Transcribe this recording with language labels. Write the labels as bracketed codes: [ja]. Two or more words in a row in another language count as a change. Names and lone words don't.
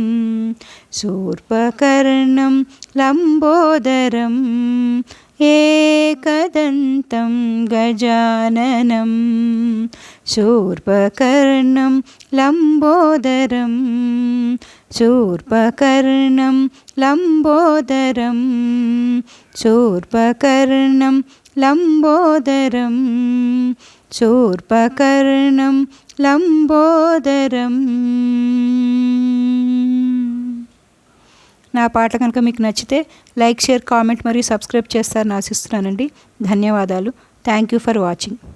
[sa] शूर्पकर्णं लम्बोदरम् एकदन्तं गजाननं शूर्पकर्णं लम्बोदरम् शूर्पकर्णं लम्बोदरम् शूर्पकर्णं लम्बोदरम् शूर्पकर्णं लम्बोदरम्। [te] నా పాట కనుక మీకు నచ్చితే [en] like, share, comment [te] మరియు సబ్స్క్రైబ్ చేస్తారని ఆశిస్తున్నానండి. ధన్యవాదాలు. [en] thank you for watching.